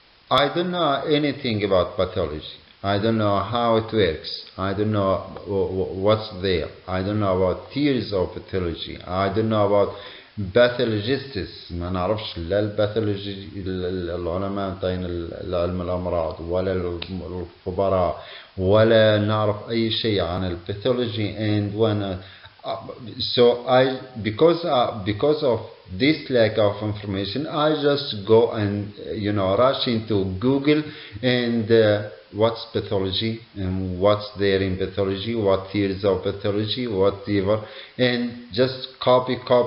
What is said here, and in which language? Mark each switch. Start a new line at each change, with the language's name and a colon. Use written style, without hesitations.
English: I don't know anything about pathology. I don't know how it works. I don't know what's there. I don't know about theories of pathology. I don't know about pathologists.
Arabic: ما نعرفش لا الباثولوجي العلماء بتاعين علم الأمراض ولا الخبراء ولا نعرف أي شيء عن الباثولوجي.
English: And when so because of this lack of information, I just go and rush into Google and what's pathology and what's there in pathology, what theories of pathology, whatever, and just copy